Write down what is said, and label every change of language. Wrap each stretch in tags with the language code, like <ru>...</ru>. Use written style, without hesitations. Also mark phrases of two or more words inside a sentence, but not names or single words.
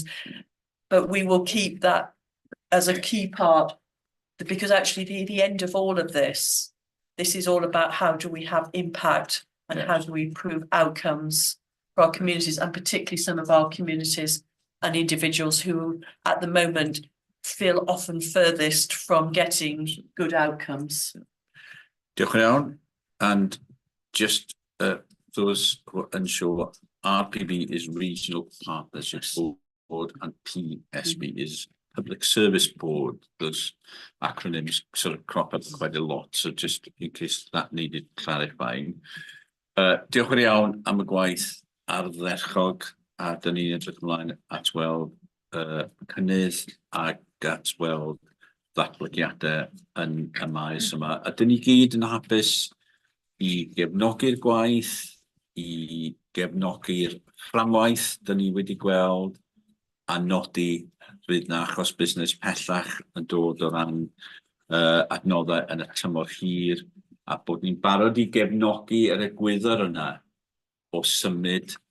<en>But we will keep that as a key part, because actually the end of all of this is all about how do we have impact and how do we improve outcomes for our communities, and particularly some of our communities and individuals who at the moment feel often furthest from getting good outcomes.</en> <cy>Diolch yn iawn.</cy> <en>And just those who are unsure, RPB is Regional Partnership Board and PSB is Public Service Board. Those acronyms sort of crop up quite a lot, so just in case that needed clarifying.</en> <cy>Diolch yn iawn am y gwaith ardderchog, a dyn ni'n edrych ymlaen at weld cynnydd ac at weld ddatblygiadau yn y maes yma. A dyn ni gyd yn hapus i gefnogi'r gwaith, i gefnogi'r fframwaith dyn ni wedi gweld, a nodi fydd na achos busnes pellach yn dod o ran adnoddau yn y tymor hir, a bod ni'n barod i gefnogi yr egwyddor yna o symud</cy>